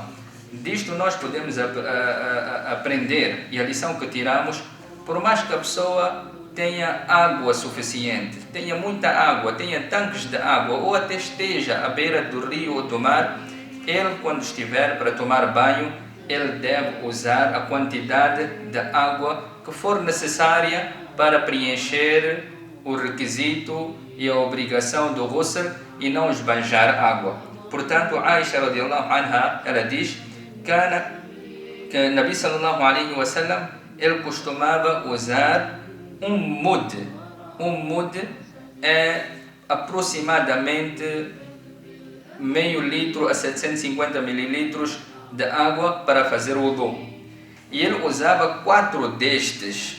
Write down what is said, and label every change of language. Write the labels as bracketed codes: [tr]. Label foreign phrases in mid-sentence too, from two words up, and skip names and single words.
[pt] Disto nós podemos aprender, e a lição que tiramos, por mais que a pessoa tenha água suficiente, tenha muita água, tenha tanques de água, ou até esteja à beira do rio ou do mar, ele, quando estiver para tomar banho, ele deve usar a quantidade de água que for necessária para preencher o requisito e a obrigação do ghusl e não esbanjar água. Portanto, [ar] Aisha رضي الله عنها, [pt] ela diz que Nabi [ar] صلى الله عليه وسلم [pt] ele costumava usar um mud. Um mud é aproximadamente meio litro a 750 mililitros de água para fazer o wudu. E ele usava 4 destes.